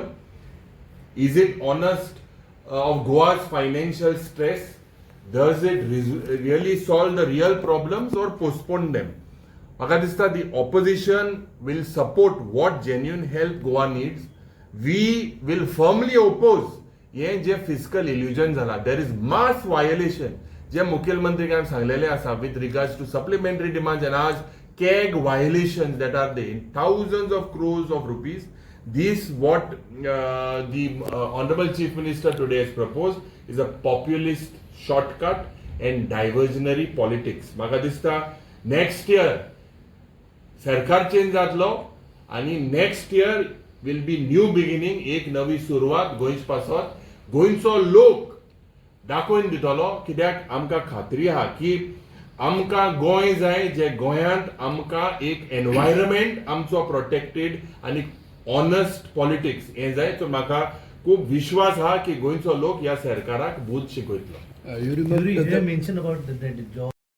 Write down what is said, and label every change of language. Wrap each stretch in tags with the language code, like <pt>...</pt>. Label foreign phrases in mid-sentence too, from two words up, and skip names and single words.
<en>Is it honest of Goa's financial stress? Does it really solve the real problems or postpone them? Maka dista, the opposition will support what genuine help Goa needs. We will firmly oppose</en> <kok>हे जे</kok> <en>fiscal illusion झाला. there is mass violation</en> <kok>जे मुख्यमंत्री सांगलेले आसा</kok> <en>with regards to supplementary demands and as CAG violation that are they in thousands of crores of rupees. This what the honorable chief minister today has proposed is a populist shortcut and diversionary politics.</en> <kok>म्हाका दिसता</kok> <en>next year</en> <kok>सरकार चेंज जातलो आणि</kok> <en>next year will be new beginning,</en> <kok>एक नवी सुरवात गोंयच पासत. गोंयचो लोक दाखोवन दितलो कित्याक आमकां खात्री आहा की आमकां गोंय जाय जे गोंयांत आमकां एक एनवायरमेंट आमचो प्रोटेक्टेड आणि</kok> <en>honest politics</en> <kok>हे जाय. सो म्हाका खूब विश्वास आहा की गोंयचो लोक ह्या सरकाराक बूथ शिकयतलो.</kok> <en>You mentioned about the job.</en>